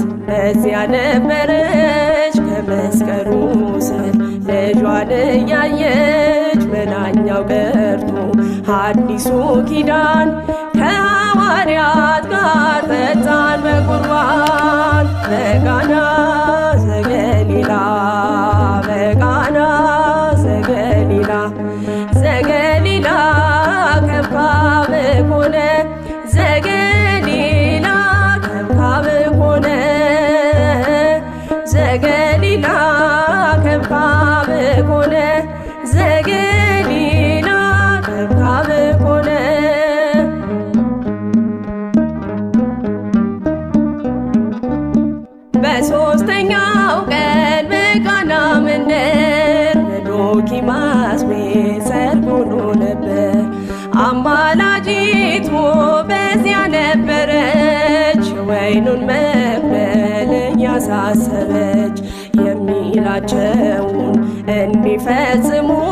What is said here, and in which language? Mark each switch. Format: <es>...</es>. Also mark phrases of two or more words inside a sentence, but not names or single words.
<am>በዚያ ነበረች ከመስቀሉ ስር ልጇን እያየች መናኛው ቀርቶ አዲሱ ኪዳን ከሐዋርያት ጋር ጠጣን በቁርባን።</am> <gez>በቃና ዘገሊላ በቃና ዘገሊላ ዘገሊላ ከብካብ ኮነ ዘገሊላ ከብካብ ኮነ ዘገሊላ ከብካብ ኮነ ዘገሊላ ከብካብ ኮነ።</gez> <am>በሦስተኛው ቀን በቃና መንደር በዶኪማስ ቤት ሰርግ ሆኖ ነበር። አማላጅቱ በዚያ ነበረች ወይኑን መቅበል እያሳሰበች የሚላቸውን እንዲፈጽሙ</am>